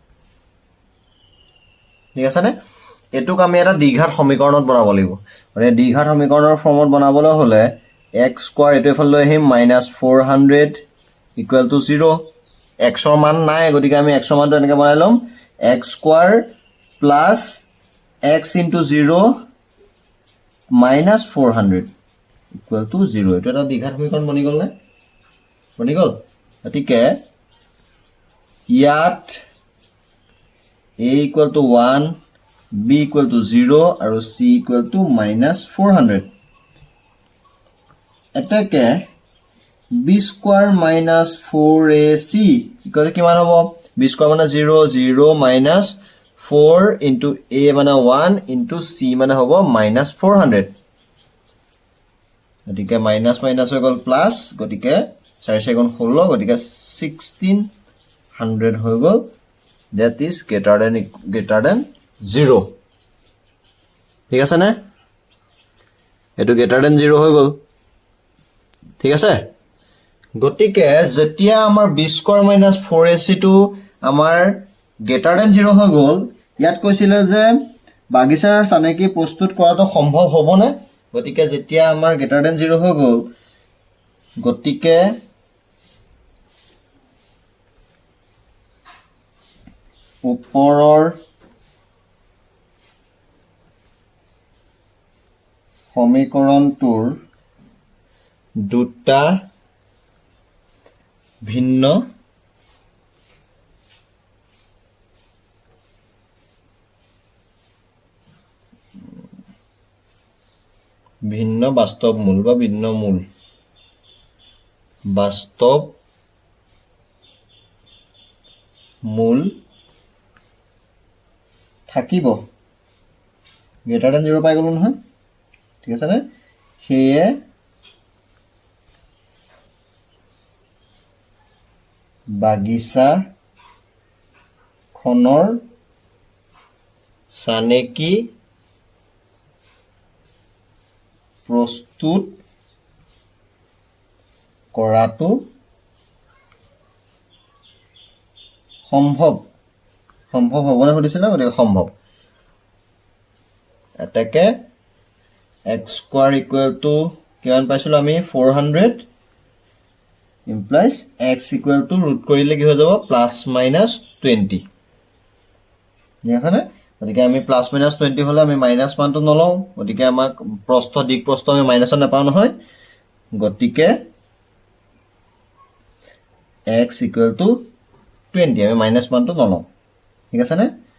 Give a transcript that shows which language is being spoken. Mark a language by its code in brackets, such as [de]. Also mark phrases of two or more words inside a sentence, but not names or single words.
[as] ঠিক আছে নে এটুক আমি এটা দ্বিঘাত সমীকৰণত বনাব লাগিব মানে দ্বিঘাত সমীকৰণৰ ফৰ্মত বনাবলৈ হলে x স্কয়াৰ এটো এফাল লৈ আহিম -400 [en] equal to [as] 0 x ৰ মান নাই গতিকে আমি x ৰ মানটো এনেকৈ বনাই লম [en] x square plus x [as] * 0 -400 [en] equal to [as] 0 এটো এটা দ্বিঘাত সমীকৰণ বনি গল নে বনি গল গতিকে ইয়াত [en] a equal to 1 b equal to 0 [as] আৰু [en] c equal to -400 এটাকে b square minus 4ac equal to [as] কিমান হ'ব [en] b square মানে 0 0 minus 4 into a মানে 1 into c [as] মানে হ'ব [en] -400 [as] গতিকে [en] minus minus [as] হৈ গল প্লাস গতিকে 4 সেকেন্ড 16 গতিকে 1600 হৈ গল that [en] is greater than 0 [as] ঠিক আছে নে এটো [en] greater than 0 হৈ [as] গল ঠিক আছে গতিকে যেতিয়া আমাৰ [en] b square - 4ac [as] টো আমাৰ [en] greater than 0 [as] হৈ গল ইয়াত কৈছিলে যে বাগিচাৰ চানেকি প্ৰস্তুত কৰাটো সম্ভৱ হ'বনে গতিকে যেতিয়া আমাৰ [en] greater than 0 [as] হৈ গল গতিকে ওপৰৰ সমীকৰণটোৰ দুটা ভিন্ন বাস্তৱ মূল বা ভিন্ন মূল বাস্তৱ মূল থাকিব [en] greater than 0 [as] পাই গলো নহয় ঠিক আছে নে হেয়ে বাগিচা খনৰ চানেকি প্ৰস্তুত কৰাটো সম্ভৱ সম্ভৱ হ'বনে সুধিছিল না গতিকে সম্ভৱ এটাকে [en] x square equal to [as] কিমান পাইছিলো আমি 400 [en] implies x equal to root [as] কৰিলে কি হৈ যাব [en] plus minus 20 [as] ঠিক আছে না গতিকে আমি [en] plus minus 20 [as] হলে আমি মাইনাস মানটো নলও গতিকে আমাক প্ৰস্থ দিক প্ৰস্থ আমি মাইনাসত নাপাও নহয় গতিকে [en] x equal to 20 [as] আমি মাইনাস মানটো নলও ঠিক আছে না